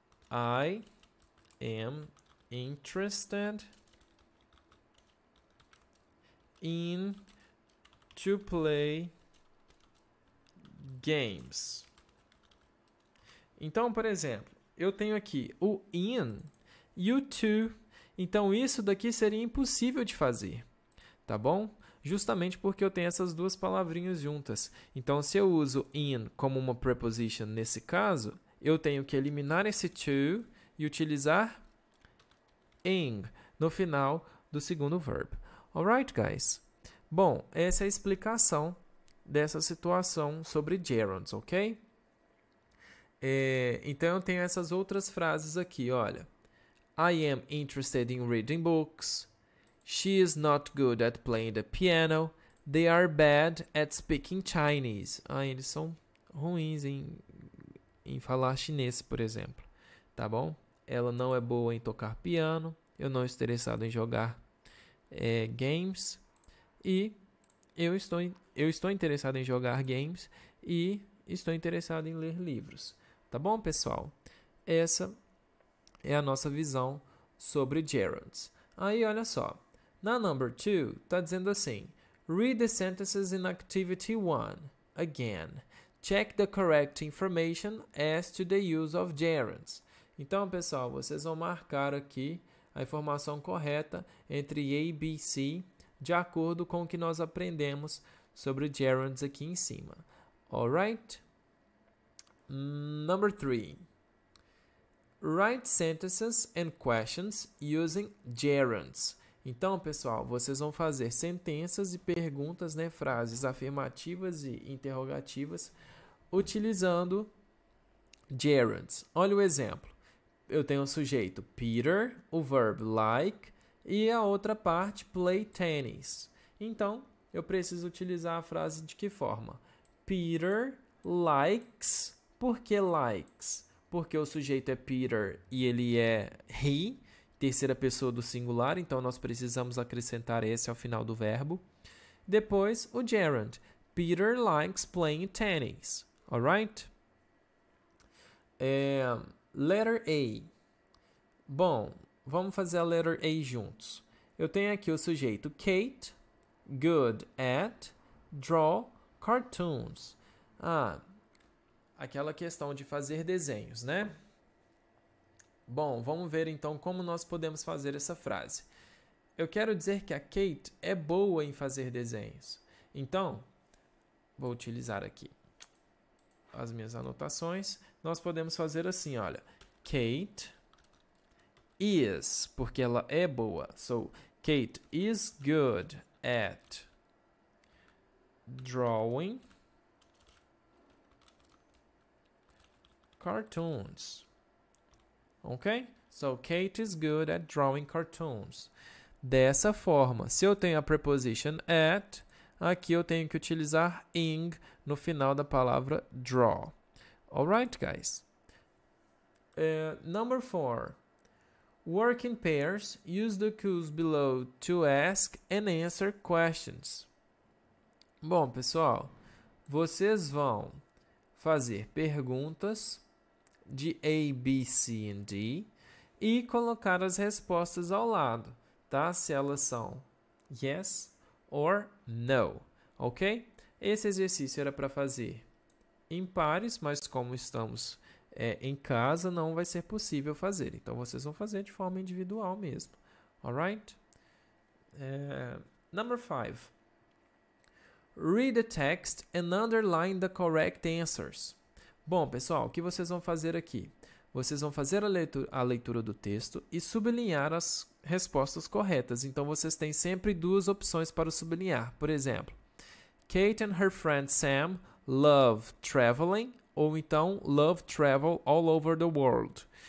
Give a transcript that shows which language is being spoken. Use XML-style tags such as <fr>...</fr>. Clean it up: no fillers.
<en>I am interested in to play games.</en> <pt>Então, por exemplo, eu tenho aqui o in e o to. Então, isso daqui seria impossível de fazer, tá bom? Justamente porque eu tenho essas duas palavrinhas juntas. Então, se eu uso in como uma preposition nesse caso, eu tenho que eliminar esse to e utilizar ing no final do segundo verbo.</pt> <en>Alright, guys?</en> <pt>Bom, essa é a explicação dessa situação sobre gerunds, ok? Então, eu tenho essas outras frases aqui, olha.</pt> <en>I am interested in reading books. She is not good at playing the piano. They are bad at speaking Chinese.</en> <pt>Eles são ruins em falar chinês, por exemplo. Tá bom? Ela não é boa em tocar piano. Eu não estou interessado em jogar games. E eu estou interessado em jogar games e estou interessado em ler livros. Tá bom, pessoal? Essa é a nossa visão sobre gerunds. Aí, olha só. Na number 2, está dizendo assim.</pt> <en>Read the sentences in activity 1. Again. Check the correct information as to the use of gerunds.</en> <pt>Então, pessoal, vocês vão marcar aqui a informação correta entre A e B, C, de acordo com o que nós aprendemos sobre gerunds aqui em cima.</pt> <en>Alright? Number 3. Write sentences and questions using gerunds.</en> <pt>Então, pessoal, vocês vão fazer sentenças e perguntas, né, frases afirmativas e interrogativas utilizando gerunds. Olha o exemplo. Eu tenho o sujeito Peter, o verbo like e a outra parte play tennis. Então, eu preciso utilizar a frase de que forma?</pt> <en>Peter likes.</en> <pt>Por que</pt> <en>likes?</en> <pt>Porque o sujeito é Peter e ele é he, terceira pessoa do singular, então nós precisamos acrescentar esse ao final do verbo. Depois, o gerund.</pt> <en>Peter likes playing tennis. Alright? Letter A.</en> <pt>Bom, vamos fazer a letter A juntos. Eu tenho aqui o sujeito Kate, good at, draw cartoons. Aquela questão de fazer desenhos, né? Bom, vamos ver então como nós podemos fazer essa frase. Eu quero dizer que a Kate é boa em fazer desenhos. Então, vou utilizar aqui as minhas anotações. Nós podemos fazer assim, olha.</pt> <en>Kate is,</en> <pt>porque ela é boa.</pt> <en>So, Kate is good at drawing cartoons. Ok? So, Kate is good at drawing cartoons.</en> <pt>Dessa forma, se eu tenho a preposition at, aqui eu tenho que utilizar ing no final da palavra draw.</pt> <en>Alright, guys? Number 4. Work in pairs. Use the cues below to ask and answer questions.</en> <pt>Bom, pessoal, vocês vão fazer perguntas de A, B, C e D e colocar as respostas ao lado, tá? Se elas são</pt> <en>yes or no,</en> <pt>ok? Esse exercício era para fazer em pares, mas como estamos em casa, não vai ser possível fazer. Então, vocês vão fazer de forma individual mesmo,</pt> <en>alright? Number 5. Read the text and underline the correct answers.</en> <pt>Bom, pessoal, o que vocês vão fazer aqui? Vocês vão fazer a leitura do texto e sublinhar as respostas corretas. Então, vocês têm sempre duas opções para sublinhar. Por exemplo,</pt> <en>Kate and her friend Sam love traveling,</en> <pt>ou então</pt> <en>love travel all over the world.</en>